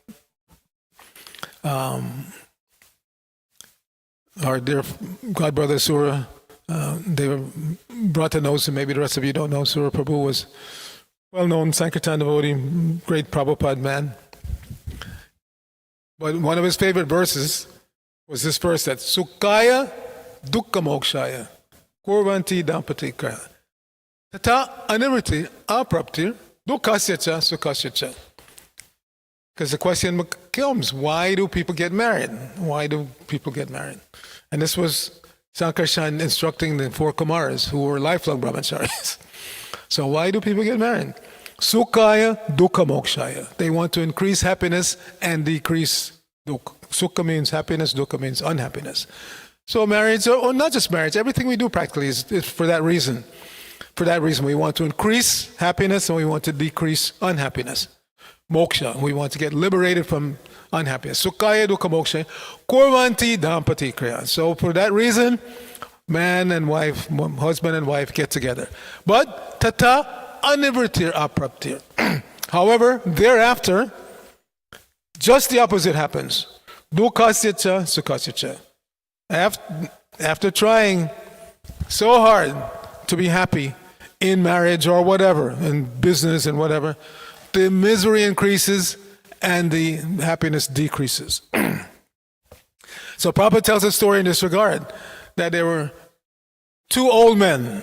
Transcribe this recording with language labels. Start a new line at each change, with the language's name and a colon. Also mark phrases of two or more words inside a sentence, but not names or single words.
English: Our dear God brother Surya, they were brought to know, so maybe the rest of you don't know, Surya Prabhu was well-known Sankirtan devotee, great Prabhupada man. But one of his favorite verses was this verse that
Sanskrit: सुखाय दुःख मोक्षाय कुर्वन्ति दम्पतिकाय ततः अनिर्वृति अप्राप्तिः दुःखस्य च सुखस्य च.
English: Because the question comes, why do people get married? Why do people get married? And this was Sankarshan instructing the 4 Kumaras who were lifelong brahmacharis. So why do people get married?
Sanskrit: सुखाय दुःख मोक्षाय.
English: They want to increase happiness and decrease Sukha means happiness, dukkha means unhappiness. So marriage, or not just marriage, everything we do practically is for that reason. For that reason, we want to increase happiness and we want to decrease unhappiness. Moksha, we want to get liberated from unhappiness.
Sanskrit: सुखाय दुःख मोक्ष, कुर्वन्ति दम्पती क्रिया.
English: So for that reason, man and wife, husband and wife get together.
Sanskrit: But ततः अनिवृत्तिः अप्राप्तिः.
English: However, thereafter, just the opposite happens.
Sanskrit: दुःखस्य च सुखस्य च.
English: After trying so hard to be happy in marriage or whatever, in business and whatever, the misery increases and the happiness decreases. So Prabhupada tells a story in this regard, that there were two old men.